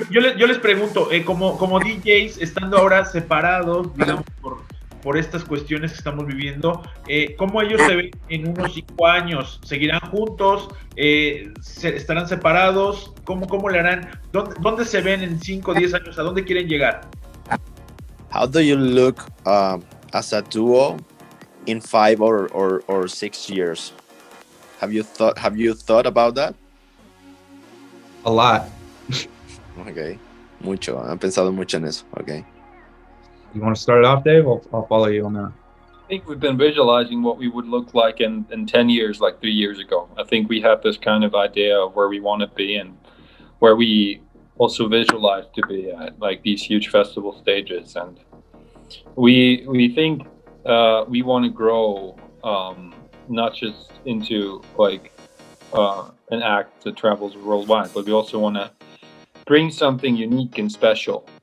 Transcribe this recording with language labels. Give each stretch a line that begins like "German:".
Spanish: Yo les pregunto, como DJs, estando ahora separados, digamos, por estas cuestiones que estamos viviendo, ¿cómo ellos se ven en unos 5 años? ¿Seguirán juntos? ¿Estarán separados? ¿Cómo le harán? ¿Dónde se ven en 5 o 10 años? ¿A dónde quieren llegar?
English: How do you look as a duo in 5 or 6 years? Have you thought about that? A lot.
Spanish: Okay, mucho. Han pensado mucho en eso. Okay.
English: You want to start it off, Dave? I'll follow you on that. think we've been visualizing what we would look like in 10 years, like 3 years ago. I think we have this kind of idea of where we want to be and where we also visualize to be at, like these huge festival stages. And we think we want to grow, not just into like an act that travels worldwide, but we also want to bring something unique and special.